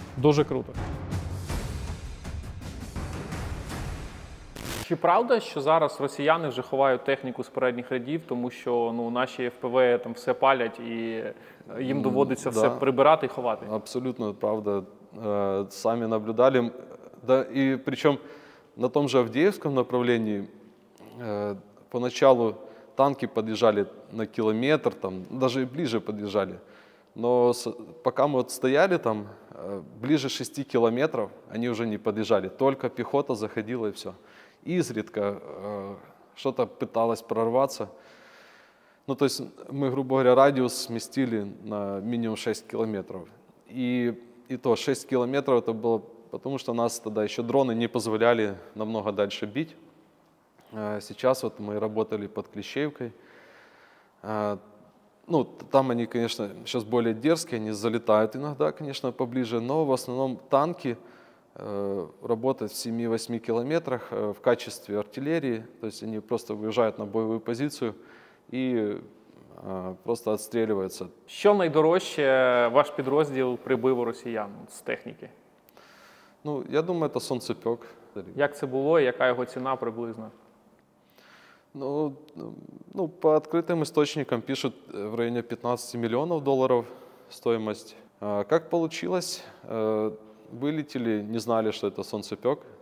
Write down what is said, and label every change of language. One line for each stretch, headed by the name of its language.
Ukrainian: Дуже круто. Чи правда, що зараз росіяни вже ховають техніку з передніх рядів, тому що наші ФПВ там все палять і їм доводиться все прибирати і ховати?
Russian: Абсолютно правда. Сами наблюдали. Да, и причем на том же Авдеевском направлении поначалу танки подъезжали на километр, там, даже и ближе подъезжали. Но пока мы вот стояли там, ближе 6 километров они уже не подъезжали. Только пехота заходила и все. Изредка что-то пыталось прорваться. Ну, то есть мы, грубо говоря, радиус сместили на минимум 6 километров. И то 6 километров это было потому, что нас тогда еще дроны не позволяли намного дальше бить. Сейчас вот мы работали под Клещеевкой. Ну, там они, конечно, сейчас более дерзкие, они залетают иногда, конечно, поближе, но в основном танки работают в 7-8 километрах в качестве артиллерии, то есть они просто выезжают на боевую позицию и просто
Ukrainian: отстрілюються. Що найдорожче ваш підрозділ прибив у росіян з техніки?
Russian: Ну, я думаю, це сонцепьок.
Ukrainian: Як це було і яка його ціна приблизно?
Russian: Ну, по открытым источникам пишут в районе 15 миллионов долларов стоимость. Как получилось? Вылетели, не знали, что это солнцепек.